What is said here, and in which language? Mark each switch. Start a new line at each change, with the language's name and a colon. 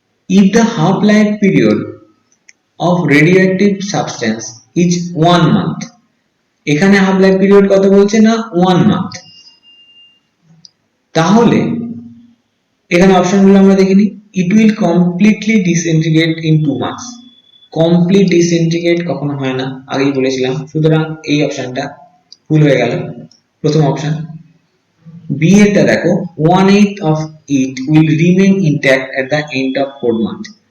English: If the half life period of radioactive substance is 1 month,
Bangla: এখানে half life period কত বলছে না 1 month, তাহলে এখানে অপশনগুলো আমরা দেখে নিই।
English: It will completely disintegrate in 2 months.
Bangla: Complete ডিসইন্টিগ্রেট কখনো হয় না, আগেই বলেছিলাম। সুতরাং এই অপশনটা ভুল হয়ে গেল, প্রথম অপশন। বি এরটা দেখো,
English: 1/8 of it will remain intact at the end of 4 months.